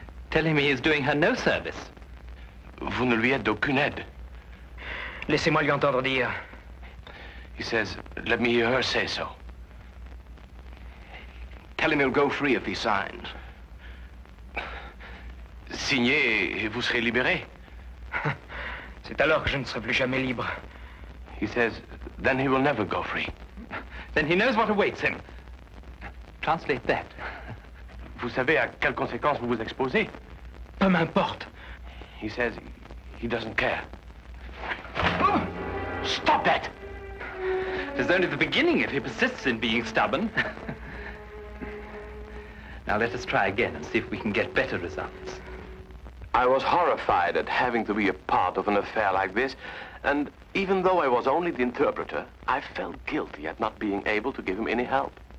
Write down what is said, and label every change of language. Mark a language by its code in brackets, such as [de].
[en] Tell him he is doing her no service. [fr] Vous ne lui êtes d'aucune aide. Laissez-moi lui entendre dire. [en] He says, let me hear her say so. Tell him he'll go free if he signs. [fr] Signez et vous serez libéré. C'est alors que je ne serai plus jamais libre. [en] He says, then he will never go free. Then he knows what awaits him. Translate that. [fr] Vous savez à quelles conséquences vous vous exposez? Peu m'importe. [en] He says he doesn't care. Stop that! It is only the beginning if he persists in being stubborn. Now let us try again and see if we can get better results. I was horrified at having to be a part of an affair like this, and even though I was only the interpreter, I felt guilty at not being able to give him any help.